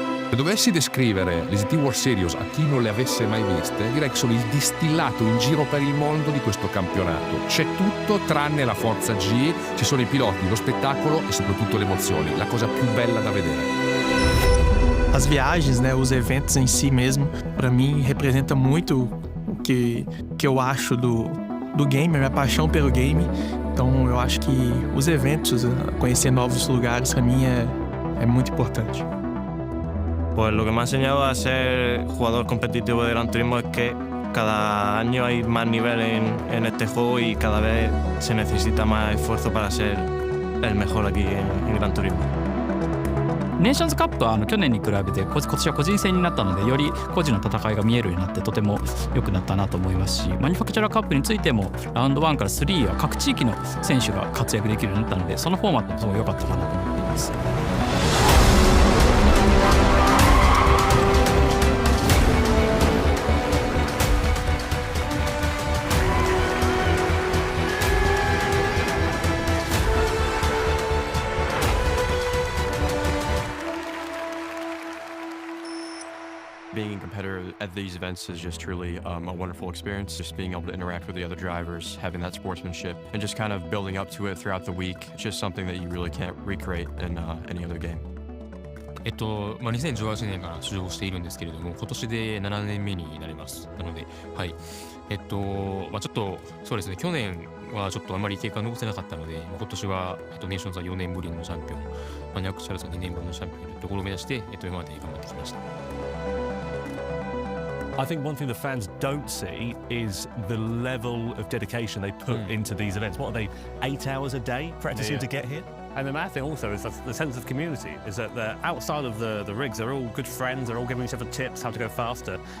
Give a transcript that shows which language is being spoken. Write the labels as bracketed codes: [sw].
[it] Se dovessi descrivere le GT World Series a chi non le avesse mai viste, direi che sono il distillato in giro per il mondo di questo campionato. C'è tutto tranne la forza G, ci sono i piloti, lo spettacolo e soprattutto le emozioni, la cosa più bella da vedere. [pt] As viagens, né, os eventos em si mesmo, para mim representa muito o que eu acho do game, a minha paixão pelo game. Então eu acho que os eventos, conhecer novos lugares, para mim é muito importante. [es] Pues lo que me ha enseñado a ser jugador competitivo de Gran Turismo es que cada año hay más nivel en este juego y cada vez se necesita más esfuerzo para ser el mejor aquí en Gran Turismo. [ja] ネーションズカップは去年に比べて今年は個人戦になったのでより個人の戦いが見えるようになってとても良くなったなと思いますし、マニファクチャラーカップについてもラウンド1から3は各地域の選手が活躍できるようになったので、そのフォーマットもすごい良かったかなと思っています。 [en] Being a competitor at these events is just truly a wonderful experience. Just being able to interact with the other drivers, having that sportsmanship, and just kind of building up to it throughout the week. It's just something that you really can't recreate in any other game. [ja] 2018年から出場しているんですけれども、今年で7年目になります。なので、はい。ちょっと、そうですね、去年はちょっとあまり経過を残せなかったので、今年は、ネーションズは4年ぶりのチャンピオン、マニアックチャルさん2年ぶりのチャンピオンというところを目指して、今まで頑張ってきました。 [en] I think one thing the fans don't see is the level of dedication they put into these events. What are they, 8 hours a day practicing to get here? And the mad thing also is the sense of community, is that they're outside of the rigs, they're all good friends, they're all giving each other tips how to go faster.